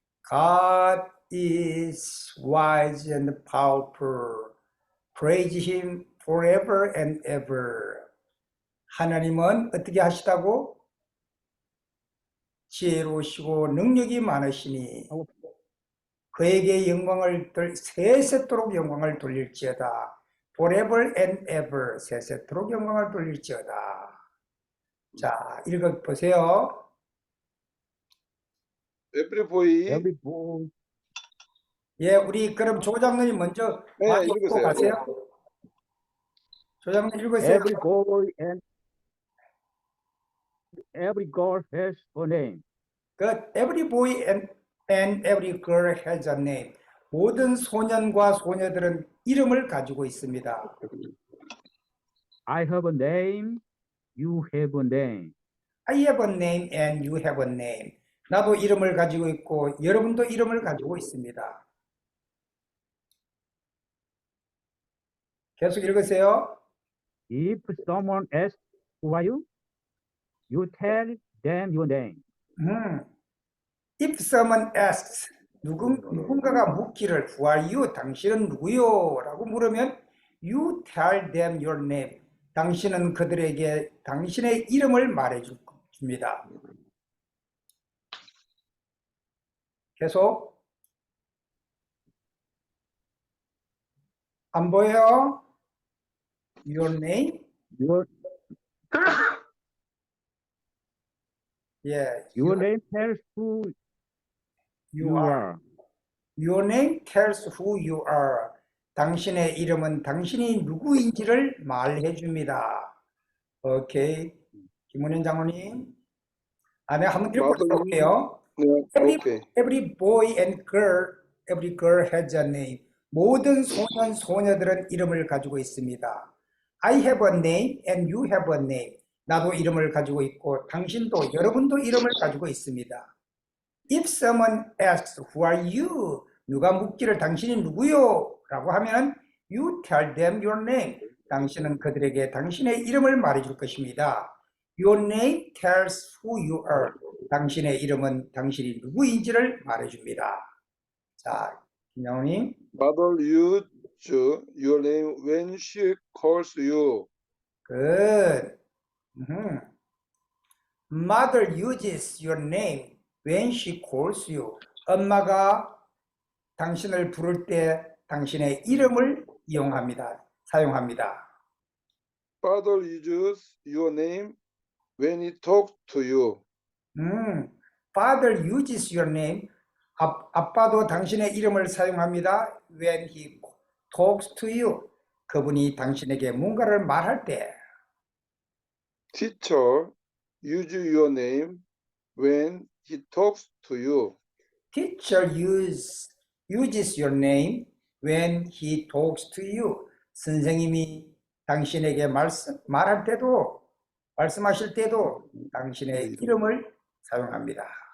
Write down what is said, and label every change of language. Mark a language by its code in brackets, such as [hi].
[en] God is wise and powerful. Praise him forever and ever. [ko] 하나님은 어떻게 하시다고? 지혜로우시고 능력이 많으시니 그에게 영광을 세세토록 영광을 돌릴지어다. [en] Forever and ever. [ko] 세세토록 영광을 돌릴지어다. 자, 읽어보세요. [en] Every boy. [ko] 예, 우리 그럼 조 장로님 먼저 네, 읽고 읽으세요. 가세요. 조 장로님 읽으세요. [en] Every boy and every girl has a name. Good. Every boy and every girl has a name. [ko] 모든 소년과 소녀들은 이름을 가지고 있습니다. [en] I have a name. You have a name. I have a name and you have a name. [ko] 나도 이름을 가지고 있고 여러분도 이름을 가지고 있습니다. 계속 읽으세요. [en] If someone asks who are you, you tell them your name. If someone asks, [ko] 누군가가 묻기를 [en] Who are you? [ko] 당신은 누구요? 라고 물으면 [en] You tell them your name. [ko] 당신은 그들에게 당신의 이름을 말해줍니다. 계속. 안 보여요? [en] Your name? Your Yeah. your name tells who you are. Your name tells who you are. [ko] 당신의 이름은 당신이 누구인지를 말해줍니다. 오케이. 김원현 장로님. 내가 한번 읽고 들어볼게요. [en] Every boy and girl, every girl has a name. [ko] 모든 소년, 소녀들은 이름을 가지고 있습니다. [en] I have a name and you have a name. [ko] 나도 이름을 가지고 있고 당신도 여러분도 이름을 가지고 있습니다. [en] If someone asks, who are you? [ko] 누가 묻기를 당신이 누구요? 라고 하면 [en] you tell them your name. [ko] 당신은 그들에게 당신의 이름을 말해줄 것입니다. [en] Your name tells who you are. [ko] 당신의 이름은 당신이 누구인지를 말해줍니다. 자, 김양호님. [en] Mother use your name when she calls you. Good. Mother uses your name when she calls you. [ko] 엄마가 당신을 부를 때 당신의 이름을 이용합니다. 사용합니다. [en] Father uses your name when he talks to you. Father uses your name. [ko] 아빠도 당신의 이름을 사용합니다. [en] When he talks to you. [ko] 그분이 당신에게 뭔가를 말할 때. [en] Teacher uses your name when he talks to you. Teacher uses your name when he talks to you. [ko] 선생님이 당신에게 말할 때도, 말씀하실 때도 당신의 이름을 사용합니다.